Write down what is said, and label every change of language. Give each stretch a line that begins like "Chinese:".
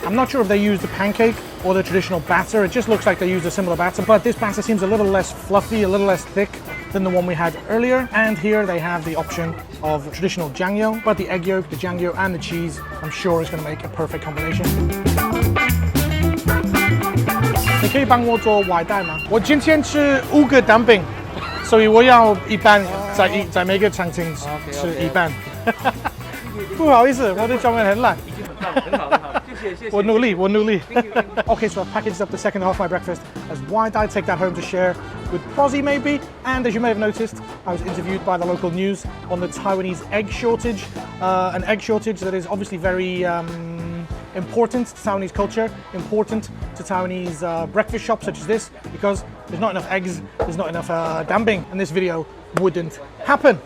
English: I'm not sure if they used the pancake or the traditional batter. It just looks like they used a similar batter, but this batter seems a little less fluffy, a little less thick than the one we had earlier. And here they have the option of traditional jangyo, but the egg yolk, the jangyo and the cheese, I'm sure is going to make a perfect combination.
Chinese: 以帮我做外带吗？我今天吃5个蛋饼，所以我要一半在每个餐厅吃一半。不好意思，我的中文很烂。已经很好，谢谢。我努力。
English: Okay, so I've packaged up the second half of my breakfast as wide. I take that home to share with Prozzy maybe. And as you may have noticed, I was interviewed by the local news on the Taiwanese egg shortage. An egg shortage that is obviously very important to Taiwanese culture, important to Taiwanese breakfast shops such as this, because there's not enough eggs, there's not enough danbing, and this video wouldn't happen.